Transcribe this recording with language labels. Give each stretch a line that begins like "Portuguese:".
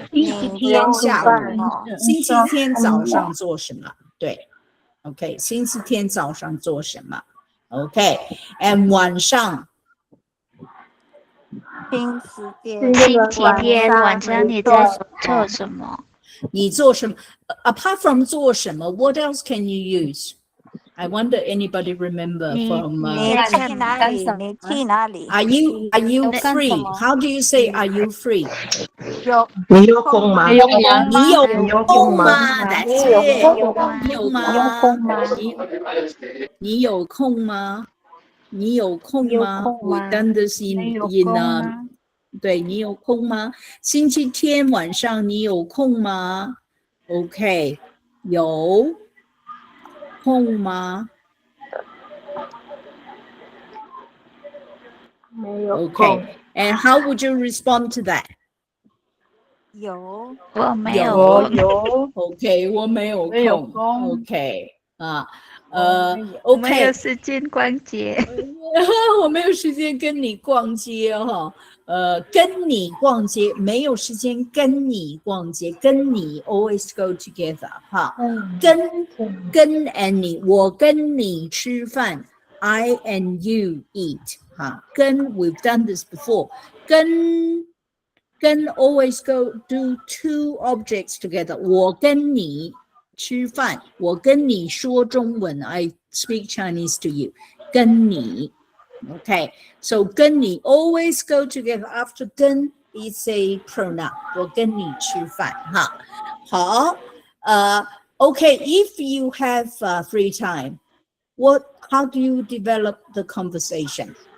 Chinese: 星期天下午，星期天早上做什么？对 ，OK， 星期天早上做什么 ？OK，and 晚上，星期天晚上你在做什么？你做什么
English: ？Apart from 做什么 ，What else can you use？I wonder anybody remember from
Chinese: 你去哪里？你去哪里
English: ？Are you free? How do you say are you free?
Chinese: 你有空吗？你有空吗 ？
English: That's it.
Chinese: 你有空吗？你有空吗？你有空吗 ？
English: We done this in
Chinese: 对，你有空吗？星期天晚上你有空吗 ？OK， 有。空吗？没有空。
English: Okay. And how would you respond to that?
Chinese: 有，我没有空。有。 OK， 我没有空。没有空。
English: OK，
Chinese: 我没有时间逛街。我没有时间跟你逛街哈。跟你逛街没有时间跟你逛街，跟你
English: always go together
Chinese: 哈。跟 and 你，我跟你吃饭 ，
English: I and you eat
Chinese: 哈。
English: 跟 we've done this before， 跟 always go do two objects together。
Chinese: 我跟你吃饭，我跟你说中文 ，
English: I speak Chinese to you，
Chinese: 跟你。
English: Okay, so 跟你 always go together. After 跟 is a pronoun.
Chinese: 我跟你吃饭哈。
English: 好，okay. If you have free time, how do you develop the conversation?